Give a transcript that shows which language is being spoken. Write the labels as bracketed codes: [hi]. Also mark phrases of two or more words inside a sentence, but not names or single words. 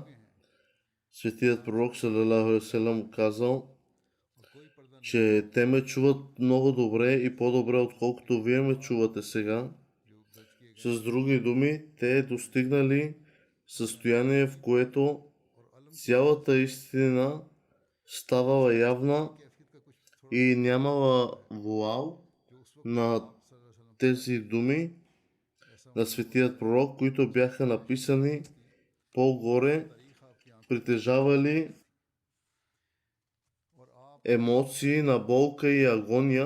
[bg] Светият пророк [ar] صلى الله عليه وسلم [bg] казал, че те ме чуват много добре и по-добре, отколкото вие ме чувате сега. С други думи, те достигнали състояние, в което цялата истина ставала явна и нямала вуал на тези думи на светият пророк, които бяха написани по-горе, притежавали емоции на болка и агония.